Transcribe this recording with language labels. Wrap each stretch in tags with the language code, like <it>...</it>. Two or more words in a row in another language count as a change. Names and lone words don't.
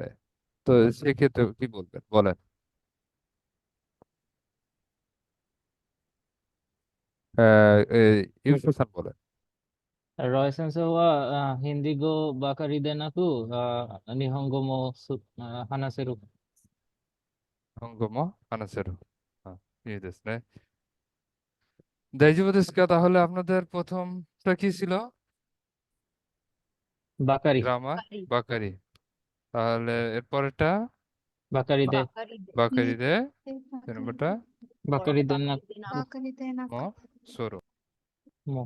<bn>তো সেক্ষেত্রে কি বলবেন, বলেন। ইউসুফ খান বলেন।</bn> <ja>ロイ先生はヒンディー語ばかりでなく日本語も話せる. 日本語も話せる。いいですね。大丈夫ですか?</ja> <bn>তাহলে আপনাদের প্রথমটা কি ছিল? বাকারি গ্রামার, বাকারি বাকারি। তাহলে এরপরেরটা</bn> <ja>ばかりでばかりでばかりで, তিন</ja> <bn>বাকারি নম্বরটা</bn> <ja>ばかりでなばかりでなばかりで ম</ja> <bn>নাকু সরু। মো।</bn>